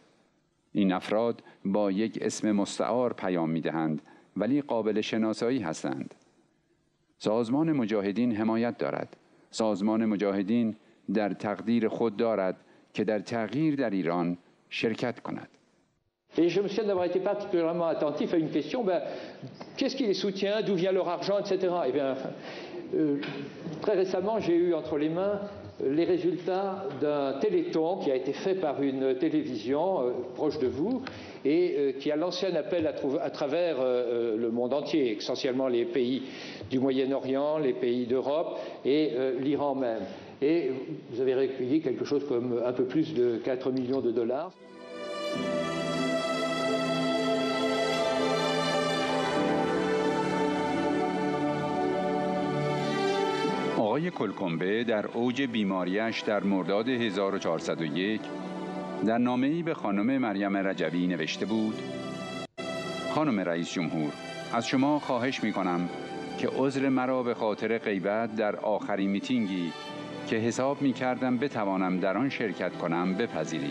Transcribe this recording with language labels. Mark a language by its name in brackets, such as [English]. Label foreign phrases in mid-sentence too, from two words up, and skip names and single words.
[Persian] این افراد با یک اسم مستعار پیام می‌دهند ولی قابل شناسایی هستند. سازمان مجاهدین حمایت دارد. سازمان مجاهدین در تقدیر خود دارد که در تغییر در ایران شرکت کند. [French] Et je me souviens d'avoir été particulièrement attentif à une question, qu'est-ce qui les soutient, d'où vient leur argent, etc. Eh bien, très récemment, j'ai eu entre les mains les résultats d'un téléthon qui a été fait par une télévision proche de vous et qui a lancé un appel à travers le monde entier, essentiellement les pays du Moyen-Orient, les pays d'Europe et l'Iran même. Et vous avez recueilli quelque chose comme un peu plus de 4 millions de dollars. [Persian] آقای کولکومبه در اوج بیماریش در مرداد 1401 در نامه‌ای به خانم مریم رجوی نوشته بود: خانم رئیس جمهور، از شما خواهش می‌کنم که عذر مرا به خاطر غیبت در آخرین میتینگی که حساب می‌کردم بتوانم در آن شرکت کنم بپذیرید.